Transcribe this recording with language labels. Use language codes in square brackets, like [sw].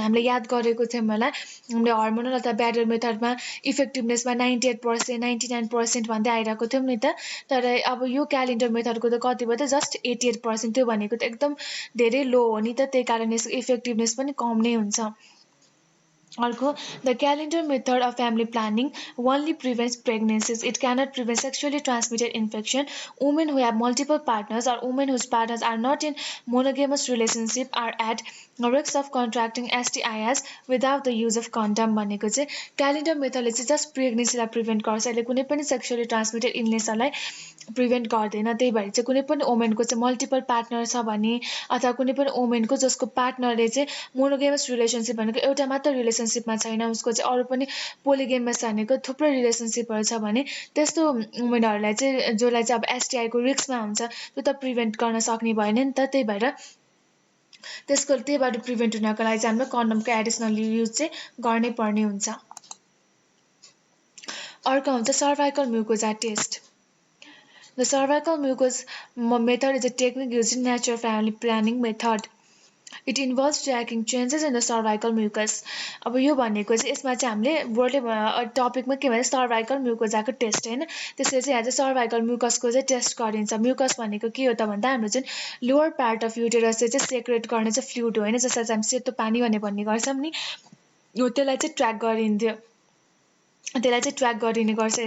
[ne] हामीले याद गरेको थियौँ होला, हामीले हर्मोनल अथवा ब्यारियर मेथडमा इफेक्टिभनेसमा 98%, 99% भन्दै आइरहेको थियौँ नि त। तर अब यो क्यालेन्डर मेथडको त कति भयो त, जस्ट 88%। त्यो भनेको त एकदम धेरै लो हो नि त, त्यही कारण यसको इफेक्टिभनेस पनि कम नै हुन्छ। [en] अर्को, the calendar method of family planning only prevents pregnancies. It cannot prevent sexually transmitted infection. Women who have multiple partners or women whose partners are not in monogamous relationship are at risk of contracting STIs without the use of condom। [ne] भनेको चाहिँ calendar मेथडले चाहिँ just प्रेग्नेन्सीलाई prevent गर्छ, यसले कुनै पनि sexually transmitted इलनेसलाई prevent गर्दैन। त्यही भएर चाहिँ कुनै पनि वुमेनको चाहिँ मल्टिपल पार्टनर छ भने अथवा कुनै पनि वुमेनको जसको पार्टनरले चाहिँ मोनोगेमस रिलेसनसिप भनेको एउटा मात्र रिलेसनसिपमा छैन, उसको चाहिँ अरू पनि पोलिगेमस भनेको थुप्रै रिलेसनसिपहरू छ भने त्यस्तो वुमेनहरूलाई चाहिँ जसलाई चाहिँ अब एसटिआईको रिस्कमा हुन्छ त्यो त प्रिभेन्ट गर्न सक्ने भएन नि त। त्यही भएर त्यहीबाट प्रिभेन्ट हुनको लागि चाहिँ हाम्रो कन्डमको एडिसनल युज चाहिँ गर्नै पर्ने हुन्छ। अर्को हुन्छ cervical म्युकोजा test. [en] The cervical mucus method is a technique used in natural family planning method. It involves tracking changes in the cervical mucus. [ne] अब यो भनेको चाहिँ यसमा चाहिँ हामीले वर्डले टपिकमा के भन्छ सर्भाइकल म्युकोजाको टेस्ट होइन, त्यसले चाहिँ आज सर्भाइकल म्युकसको चाहिँ टेस्ट गरिन्छ। म्युकस भनेको के हो त भन्दा हाम्रो जुन लोवर पार्ट अफ युटेरस चाहिँ सेक्रेट गर्ने चाहिँ फ्लुइड हो होइन, जसलाई चाहिँ हामी सेतो पानी भन्ने गर्छौँ नि, हो त्यसलाई चाहिँ ट्र्याक गरिन्थ्यो, त्यसलाई चाहिँ ट्र्याक गरिने गर्छ।